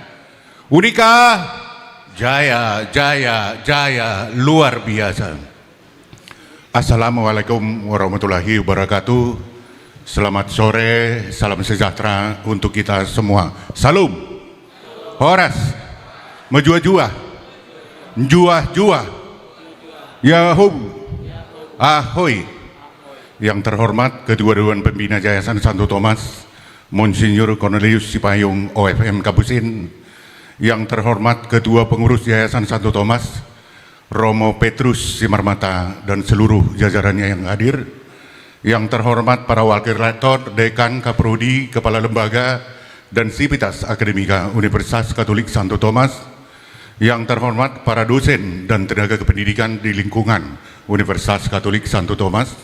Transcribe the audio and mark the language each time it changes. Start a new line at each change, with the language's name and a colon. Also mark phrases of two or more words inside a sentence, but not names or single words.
Indonesian: Unika, jaya, jaya, jaya, luar biasa.
Arabic: السلام عليكم ورحمة الله وبركاته.
Indonesian: Selamat sore, salam sejahtera untuk kita semua. Salam, horas, menjua-jua, njua-jua, yahum, ahoy. Yang terhormat Ketua Dewan Pembina Yayasan Santo Thomas, Monsinyur Cornelius Sipayung OFM Kapusin, yang terhormat Ketua Pengurus Yayasan Santo Thomas, Romo Petrus Simarmata, dan seluruh jajarannya yang hadir, yang terhormat para Wakil Rektor, Dekan, Kaprodi, Kepala Lembaga, dan Sivitas Akademika Universitas Katolik Santo Thomas, yang terhormat para dosen dan tenaga kependidikan di lingkungan Universitas Katolik Santo Thomas.